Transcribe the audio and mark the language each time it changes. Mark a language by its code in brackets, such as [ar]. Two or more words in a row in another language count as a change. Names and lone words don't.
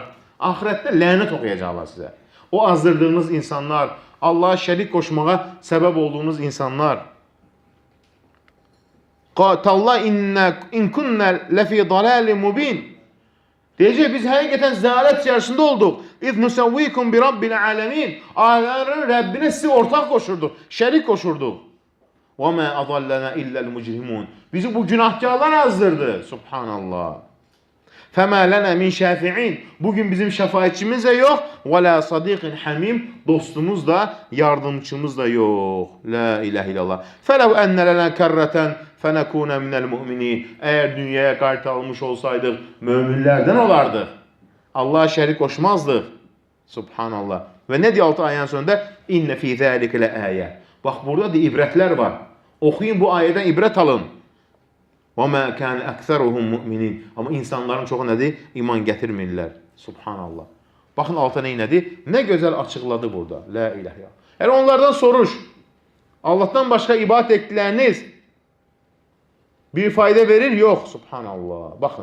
[az] Ahirətdə lənət oxuyacaqlar sizə. O azdırdığınız insanlar, Allah'a şərik qoşmağa səbəb olduğunuz insanlar. [ar] تالله إن كنا لفي ضلال مبين. [az] Deyəcək, biz həqiqətən zəlalət içərisində olduq. [ar] إذ نسويكم برب العالمين. [az] Aləmlərin Rəbbinə sizi ortaq qoşurduq, şərik qoşurduq. [ar] وما أضلنا إلا المجرمون. [az] Bizi bu günahkarlar azdırdı. [ar] سبحان الله فما لنا من شافعين. [az] Bugün bizim şəfaətçimiz də yox. [ar] ولا صديق حميم. [az] Dostumuz da, yardımçımız da yox. [ar] لا إله إلا الله. فلو أن لنا كرة فنكون من المؤمنين. [az] Əgər dünyaya qaytarılmış olsaydıq, möminlərdən olardıq. Allah'a şərik qoşmazdıq. Subhanallah. Və nə deyir 6 ayənin sonunda? [ar] إن في ذلك لآية. [az] Bax, burada da ibrətlər var. Oxuyun, bu ayədən ibrət alın. [ar] وَمَا كَانَ أَكْثَرُهُمْ مُؤْمِنِينَ. [az] Amma insanların çoxu nədir? İman gətirmirlər. Subhanallah. Baxın altı nədir? Nə gözəl açıqladı burada. [ar] لا إله إلا الله. [az] Yəni onlardan soruş. Allahdan başqa ibadət etdikləriniz bir fayda verir? Yox. Subhanallah. Baxın.